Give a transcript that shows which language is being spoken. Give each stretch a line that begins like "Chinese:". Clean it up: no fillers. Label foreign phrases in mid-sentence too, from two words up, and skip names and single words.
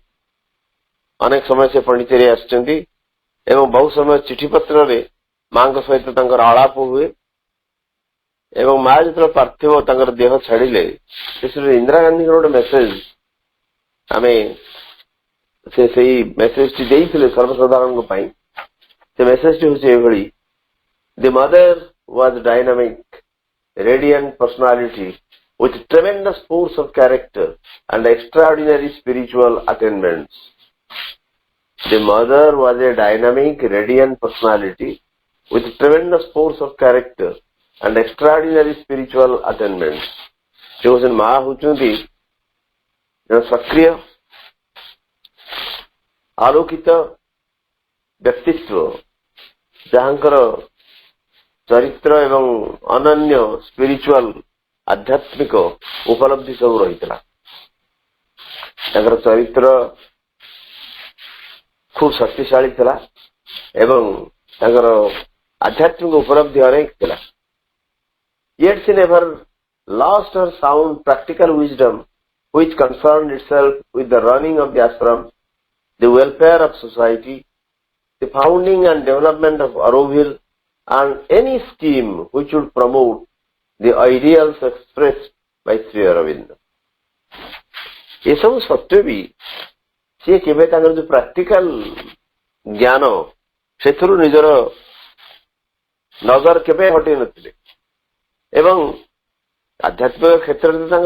Odia: ଅନେକ ସମୟ ସେ ପଣ୍ଡିଚେରୀ ଆସିଛନ୍ତି ଏବଂ ବହୁ ସମୟ ଚିଠି ପତ୍ରରେ ମାଙ୍କ ସହିତ ତାଙ୍କର ଆଳାପ ହୁଏ ଏବଂ ମା ଯେତେବେଳେ ପାର୍ଥିବ ତାଙ୍କର ଦେହ ଛାଡିଲେ, ସେଇ ଇନ୍ଦିରା ଗାନ୍ଧୀଙ୍କର ଗୋଟେ ମେସେଜ ଆମେ ସେଇ ମେସେଜଟି ଦେଇଥିଲେ ସର୍ବସାଧାରଣଙ୍କ ପାଇଁ। ସେ ମେସେଜଟି ହଉଛି ଏଭଳି,
English: the mother was dynamic radiant personality with tremendous force of character and extraordinary spiritual attainments. The mother was a dynamic, radiant personality with tremendous force of character and extraordinary spiritual attainments.
Odia: ସେ ହଉଛନ୍ତି ମା, ହଉଛନ୍ତି ସକ୍ରିୟ ଆଲୋକିତ ବ୍ୟକ୍ତିତ୍ୱ, ଯାହାଙ୍କର ଚରିତ୍ର ଏବଂ ଅନନ୍ୟ ସ୍ପିରିଚୁଆଲ ଆଧ୍ୟାତ୍ମିକ ଉପଲବ୍ଧି ସବୁ ରହିଥିଲା। ତାଙ୍କର ଚରିତ୍ର ଖୁବ ଶକ୍ତିଶାଳୀ ଥିଲା ଏବଂ ତାଙ୍କର ଆଧ୍ୟାତ୍ମିକ ଉପଲବ୍ଧି ଅନେକ ଥିଲା।
English: Yet she never lost her sound practical wisdom which concerned itself with the running of the ashram, the welfare of society, the founding and development of Auroville, and any scheme which would promote the ideals expressed by Sri Aurobindo.
Odia: ଏସବୁ ସତ୍ତ୍ୱେ ବି ସିଏ କେବେ ତାଙ୍କର ଯୋଉ ପ୍ରାକ୍ଟିକାଲ ଜ୍ଞାନ, ସେଥିରୁ ନିଜର ନଜର କେବେ ହଟେଇ ନଥିଲେ ଏବଂ ଆଧ୍ୟାତ୍ମିକ କ୍ଷେତ୍ରରେ ତାଙ୍କର